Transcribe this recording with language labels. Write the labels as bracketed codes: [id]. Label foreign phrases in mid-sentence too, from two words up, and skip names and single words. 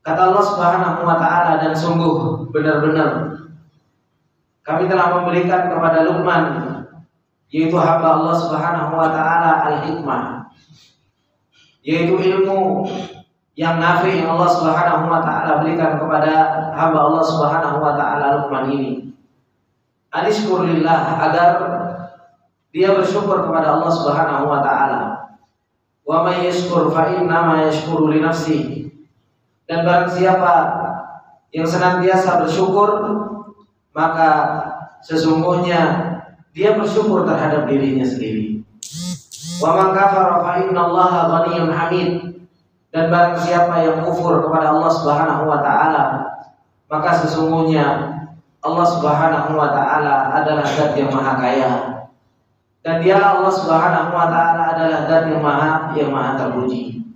[id] Kata Allah [ar] سبحانه وتعالى, [id] dan sungguh benar-benar kami telah memberikan kepada Luqman, yaitu hamba Allah [ar] سبحانه وتعالى, [id] al-hikmah, yaitu ilmu yang nafi yang Allah [ar] سبحانه وتعالى [id] berikan kepada hamba Allah Subhanahu wa taala Luqman ini. Anishkurillah, agar dia bersyukur kepada Allah [ar] سبحانه وتعالى. ومن يشكر فإنما يشكر لنفسه. [id] Dan barang siapa yang senantiasa bersyukur, maka sesungguhnya dia bersyukur terhadap dirinya sendiri. [ar] ومن كفر فإن الله غني حميد. [id] Dan barang siapa yang kufur kepada Allah [ar] سبحانه وتعالى, [id] maka sesungguhnya Allah [ar] سبحانه وتعالى [id] adalah zat yang maha kaya. Dan dialah Allah [ar] سبحانه وتعالى [id] adalah zat yang maha terpuji.